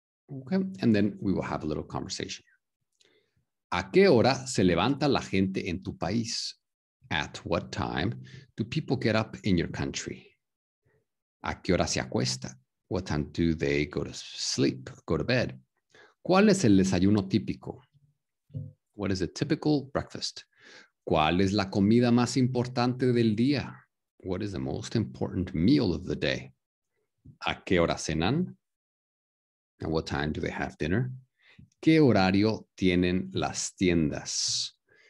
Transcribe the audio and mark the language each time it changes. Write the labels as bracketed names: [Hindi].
[English] Okay, and then we will have a little conversation. [Spanish] ¿A qué hora se levanta la gente en tu país? [English] At what time do people get up in your country? [Spanish] ¿A qué hora se acuesta? [English] What time do they go to sleep, go to bed? [Spanish] ¿Cuál es el desayuno típico? [English] What is a typical breakfast? [Spanish] ¿Cuál es la comida más importante del día? [English] What is the most important meal of the day? [Spanish] ¿A qué hora cenan? [English] At what time do they have dinner? [Spanish] ¿Qué horario tienen las tiendas?